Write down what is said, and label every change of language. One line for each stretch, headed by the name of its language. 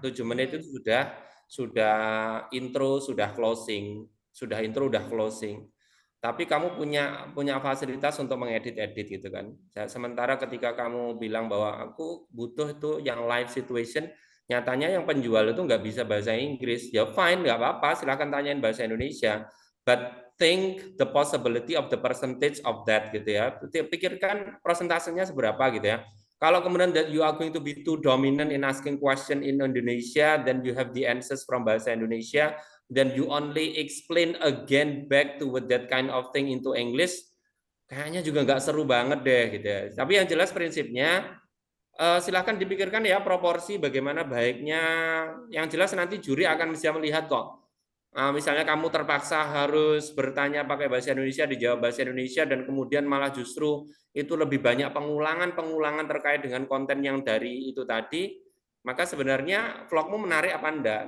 Indonesian: 7 menit itu sudah intro, sudah closing, sudah intro, udah closing. Tapi kamu punya fasilitas untuk mengedit-edit gitu kan. Sementara ketika kamu bilang bahwa aku butuh itu yang live situation, nyatanya yang penjual itu nggak bisa bahasa Inggris, ya fine, nggak apa-apa, silahkan tanyain bahasa Indonesia.
English: But think the possibility of the percentage of that
Indonesian: gitu ya. Pikirkan persentasenya seberapa gitu ya. Kalau kemudian
English: that you are going to be too dominant in asking question in Indonesia, then you have the answers from
Indonesian: bahasa Indonesia,
English: then you only explain again back to with that kind of thing into English,
Indonesian: kayaknya juga nggak seru banget deh gitu ya. Tapi yang jelas prinsipnya silahkan dipikirkan ya proporsi bagaimana baiknya. Yang jelas nanti juri akan bisa melihat kok. Misalnya kamu terpaksa harus bertanya pakai bahasa Indonesia, dijawab bahasa Indonesia, dan kemudian malah justru itu lebih banyak pengulangan terkait dengan konten yang dari itu tadi, maka sebenarnya vlogmu menarik apa enggak?